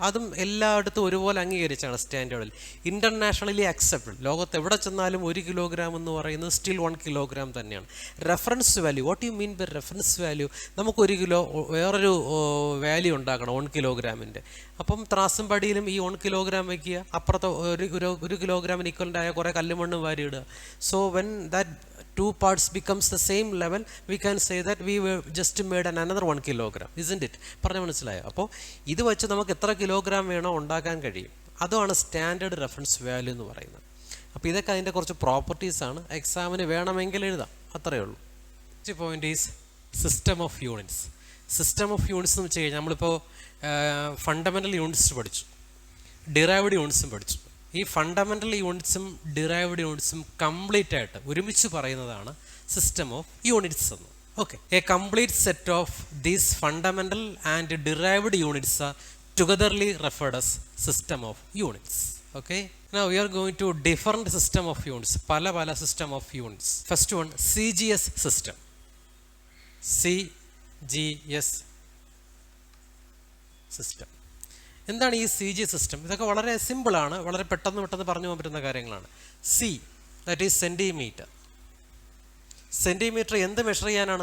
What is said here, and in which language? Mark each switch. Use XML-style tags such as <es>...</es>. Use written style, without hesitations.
<ml>അതും എല്ലായിടത്തും ഒരുപോലെ അംഗീകരിച്ചാണ് സ്റ്റാൻഡേർഡിൽ. ഇൻ്റർനാഷണലി അക്സെപ്റ്റഡ്, ലോകത്ത് എവിടെ ചെന്നാലും 1 കിലോഗ്രാം എന്ന് പറയുന്നത് സ്റ്റിൽ 1 കിലോഗ്രാം തന്നെയാണ്. Reference value,</ml> <en>What you mean by reference value?</en> <ml>നമുക്ക് 1 കിലോ വേറൊരു വാല്യൂ ഉണ്ടാക്കണം 1 കിലോഗ്രാമിൻ്റെ. അപ്പം ത്രാസും പടിയിലും ഈ 1 കിലോഗ്രാം വയ്ക്കുക, അപ്പുറത്ത് 1 കിലോഗ്രാമിന് ഈക്വലൻ്റായ കുറേ കല്ലുമണ്ണും വാരി ഇടുക.</ml> <en>So when that 2 parts becomes the same level, we can say that we were just made another 1 kilogram, isn't it?</en> <ml>പറഞ്ഞു മനസ്സിലായോ? അപ്പോൾ ഇത് വെച്ച് നമുക്ക് എത്ര കിലോഗ്രാം വേണോ ഉണ്ടാക്കാൻ കഴിയും. അതാണ് സ്റ്റാൻഡേർഡ് റെഫറൻസ് വാല്യൂ എന്ന് പറയുന്നത്. അപ്പോൾ ഇതൊക്കെ അതിൻ്റെ കുറച്ച് പ്രോപ്പർട്ടീസാണ്. എക്സാമിന് വേണമെങ്കിൽ എഴുതാം, അത്രയേ ഉള്ളൂ.</ml> <en>Next point is system of units.</en> <ml>System of units എന്ന് വെച്ച് കഴിഞ്ഞാൽ നമ്മളിപ്പോൾ ഫണ്ടമെൻ്റൽ യൂണിറ്റ്സ് പഠിച്ചു, ഡിറൈവ്ഡ് യൂണിറ്റ്സും പഠിച്ചു. ഈ ഫണ്ടമെൻ്റൽ യൂണിറ്റ്സും ഡിറൈവ്ഡ് യൂണിറ്റ്സും കംപ്ലീറ്റ് ആയിട്ട് ഒരുമിച്ച് പറയുന്നതാണ് സിസ്റ്റം ഓഫ് യൂണിറ്റ്സ് എന്ന്.</ml> <en>Okay, a complete set of these fundamental and derived units are togetherly referred as system of units. Okay, now we are going to different system of units, പല system of units. First one, CGS system. CGS system.</en> <ml>എന്താണ് ഈ CG system? ഇതൊക്കെ വളരെ സിമ്പിളാണ്, വളരെ പെട്ടെന്ന് പറഞ്ഞു പോകാൻ പറ്റുന്ന കാര്യങ്ങളാണ്. C,</ml> <en>That is centimetre.</en> <ml>Centimetre എന്ത് മെഷർ ചെയ്യാനാണ്?</ml>